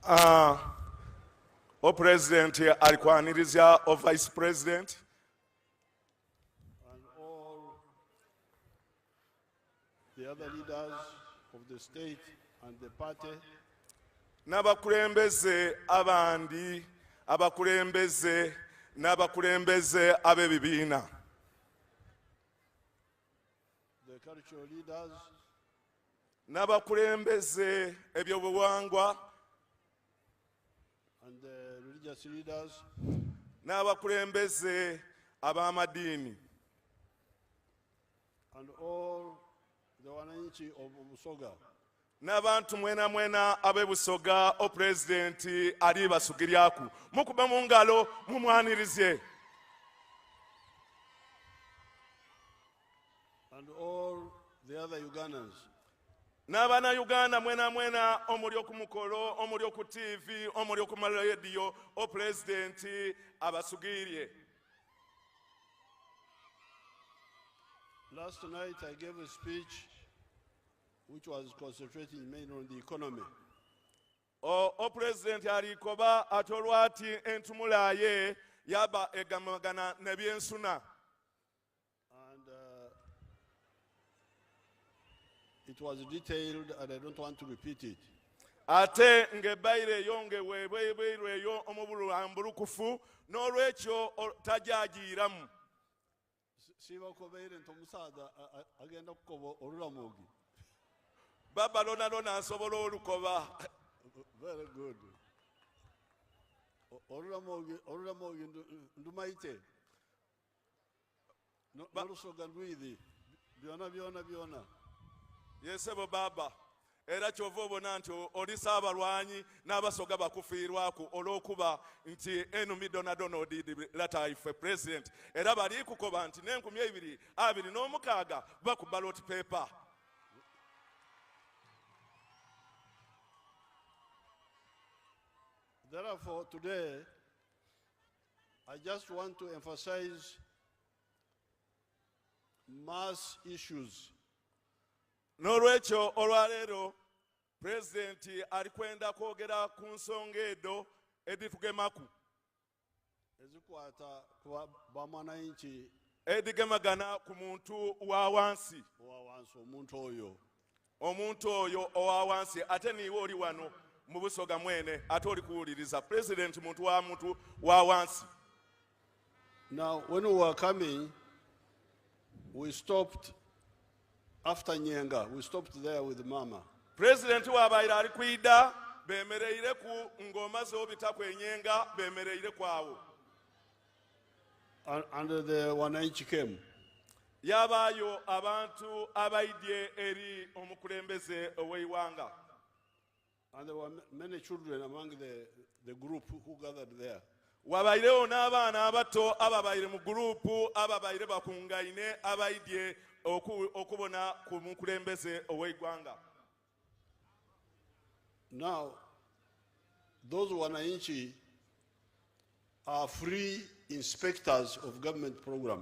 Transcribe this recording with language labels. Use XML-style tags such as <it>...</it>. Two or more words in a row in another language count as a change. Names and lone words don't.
<xog>O President alikwaniriza o</xog> <en>Vice President and all the other leaders of the state and the party,</en> <xog>n'abakulembeze abandi abakulembeze n'abakulembeze ab'ebibiina,</xog> <en>the cultural leaders,</en> <xog>n'abakulembeze ebyobuwangwa,</xog> <en>and the religious leaders,</en> <xog>n'abakulembeze ab'amadiini,</xog> <en>and all the wananchi of Busoga.</en> <xog>n'abantu mwena mwena ab'e Busoga o Pulezidenti ali basugiryaku mukuba mu ngalo mumwanirize,</xog> <en>and all the other Ugandans.</en> <xog>n'abaana Uganda mwena mwena omuli oku mukolo omuli oku TV omuli oku maradiyo o Pulezidenti abasugirye.</xog> <en>Last night I gave a speech which was concentrating mainly on the economy.</en> <xog>O Pulezidenti alikoba ate olwati entumula ye yaba egamagana n'ebyensuna.</xog> <en>And it was detailed and I don't want to repeat it.</en> <xog>Ate ng'ebbaire eyo ng'eweebwayo eyo omubulambulukufu n'olwekyo tajagiiramu. Siba kobeire ntomusaada agenda kukoba olulamugi. Baba lona nsobola olukoba.</xog> <en>Very good.</en> <xog>Olulamugi ndumaite. N'olusoga ndwidi. Byona. Yesebo baba. Era kyova obona nti oli Saabalwanyi n'abasoga bakufiirwaku olw'okuba nti enumi Donald lata ife President. Era bali kukoba nti n'2026 baku</xog> <en>ballot paper. Therefore, today, I just want to emphasize mass issues.</en> <xog>N'olwekyo olwaleero Pulezidenti alikwenda kwogera ku nsonga edo editugemaku Ezikwata kwa bamwananchi edigemagana ku muntu wa wansi. Omuntu oyo owa wansi ate niwe oli wano mu Busoga mwene ate oli kuwuliriza Pulezidenti muntu wa wansi.</xog> <en>Now, when we were coming, we stopped after Nyenga. We stopped there with Mama.</en> <xog>Pulezidenti w'abaire ali kwida bemereire ku ng'omaze obita kwenyenga bemereire kwawo.</xog> <en>And the wananchi came.</en> <xog>Yabaayo abantu abaidye eri omukulembeze ow'eiwanga.</xog> <en>And there were many children among the group who gathered there.</en> <xog>Wabairewo n'abaana abato ababaire mu gurupu ababaire bakungaine abaidye okubona ku mukulembeze ow'eggwanga.</xog> <en>Now, those wananchi are free inspectors of government programs.</en>